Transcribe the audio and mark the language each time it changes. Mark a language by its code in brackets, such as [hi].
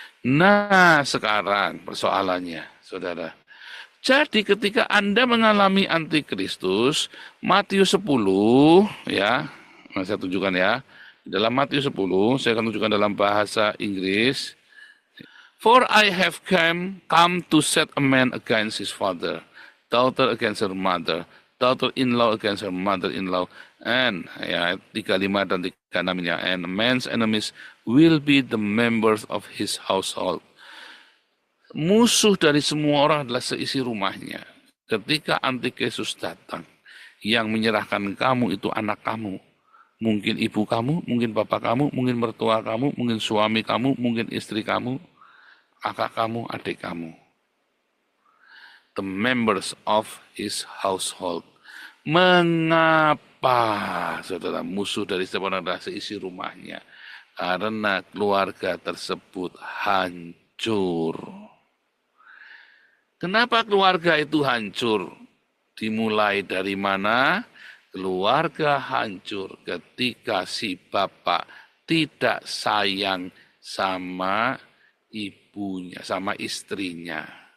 [id] Nah, sekarang persoalannya, saudara. Jadi ketika Anda mengalami antikristus, Matius 10, ya, saya tunjukkan ya. Dalam Matius 10, saya akan tunjukkan dalam bahasa Inggris. [en] For I have come to set a man against his father, daughter against her mother, daughter-in-law against her mother-in-law, and [id] ya 35 dan 36 ya, [en] and man's enemies will be the members of his household. [id] Musuh dari semua orang adalah seisi rumahnya. Ketika antikristus datang, yang menyerahkan kamu itu anak kamu. Mungkin ibu kamu, mungkin bapak kamu, mungkin mertua kamu, mungkin suami kamu, mungkin istri kamu, kakak kamu, adik kamu. [en] The members of his household. [id] Mengapa, saudara, musuh dari setiap orang adalah seisi rumahnya? Karena keluarga tersebut hancur. Kenapa keluarga itu hancur? Dimulai dari mana? Keluarga hancur ketika si bapak tidak sayang sama ibunya, sama istrinya.